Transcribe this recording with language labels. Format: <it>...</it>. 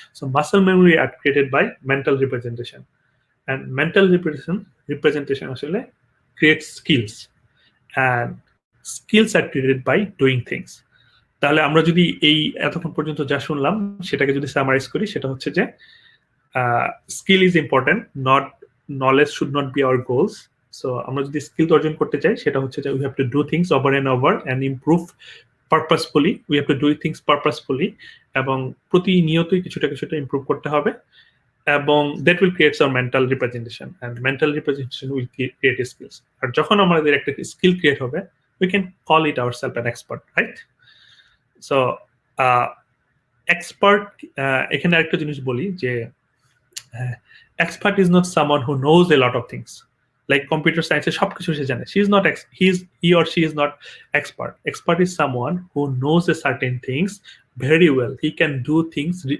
<en>So muscle memory are created by mental representation, and mental representation actually creates skills, and skills are created by doing things.</en> <bn>তাহলে আমরা যদি এই এতক্ষণ পর্যন্ত যা শুনলাম সেটাকে যদি সামারাইজ করি, সেটা হচ্ছে যে</bn> <en>Skill is important, not knowledge should not be our goals.</en> <bn>So আমরা যদি স্কিল অর্জন করতে চাই সেটা হচ্ছে যে</bn> <en>we have to do things over and improve purposefully, we have to do things purposefully,</en> <bn>এবং প্রতিনিয়তই কিছুটা কিছুটা ইমপ্রুভ করতে হবে,</bn> <en>এবং that will creates our mental representation, and mental representation will create skills.</en> <bn>আর যখন আমাদের একটা স্কিল ক্রিয়েট হবে,</bn> <en>We can call it our self an expert, right?</en> <bn>So expert, এখানে আরেকটা জিনিস বলি যে</bn> <en>expert is not someone who knows a lot of things, like computer science</en> <bn>সবকিছু সে জানে,</bn> <en>he or she is not expert is someone who knows a certain things very well, he can do things</en>